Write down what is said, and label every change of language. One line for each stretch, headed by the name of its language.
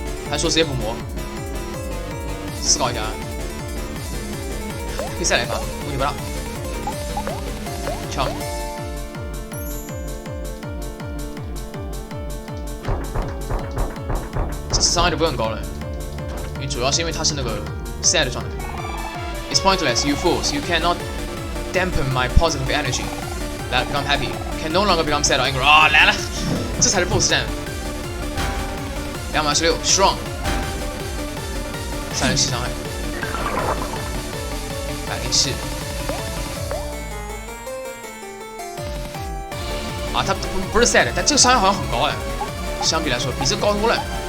Chinese: 还说直接补魔，思考一下，可以再来一发，问题不大。抢，这次伤害就不用很高了，因为主要是因为他是那个 sad 状态。
English: It's pointless, you fools. You cannot dampen my positive energy. That become happy. Can no longer become sad or angry.
Chinese: 啊，来了，这才是 BOSS 战。 216 strong， 307伤害，107。啊，他不是 sad， 但这个伤害好像很高哎，相比来说比这高多了。